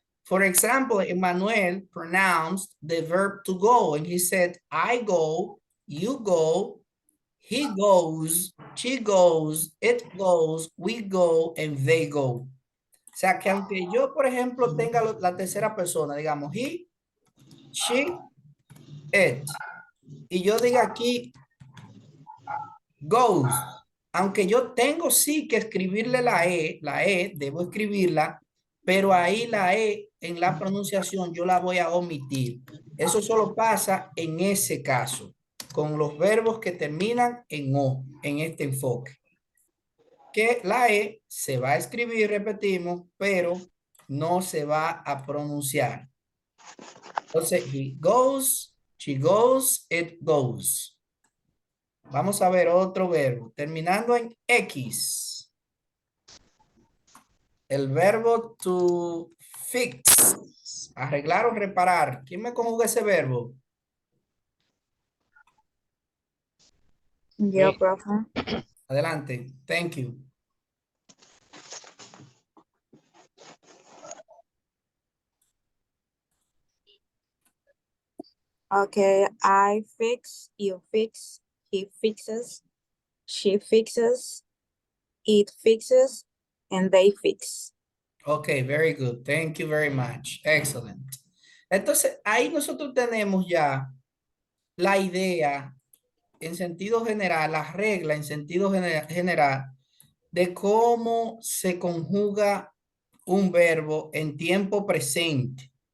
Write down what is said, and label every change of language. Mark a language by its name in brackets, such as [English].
[English] For example, Emmanuel pronounced the verb to go, and he said, I go, you go, he goes, she goes, it goes, we go, and they go. [Spanish] O sea, que aunque yo, por ejemplo, tenga la tercera persona, digamos, he, she, it, y yo diga aquí, goes, aunque yo tengo sí que escribirle la E, debo escribirla, pero ahí la E en la pronunciación yo la voy a omitir. Eso solo pasa en ese caso, con los verbos que terminan en O, en este enfoque. Que la E se va a escribir, repetimos, pero no se va a pronunciar. [English] Entonces, he goes, she goes, it goes. [Spanish] Vamos a ver otro verbo, terminando en X. El verbo to fix. Arreglar o reparar. ¿Quién me conjuga ese verbo? Yo, [English] Me. [Spanish] profe. Adelante. [English] Thank you. Okay, I fix, you fix, he fixes, she fixes, it fixes, and they fix. Ok, very good. Thank you very much. Excellent. [Spanish] Entonces, ahí nosotros tenemos ya la idea en sentido general, la regla en sentido general de cómo se conjuga un verbo en tiempo presente.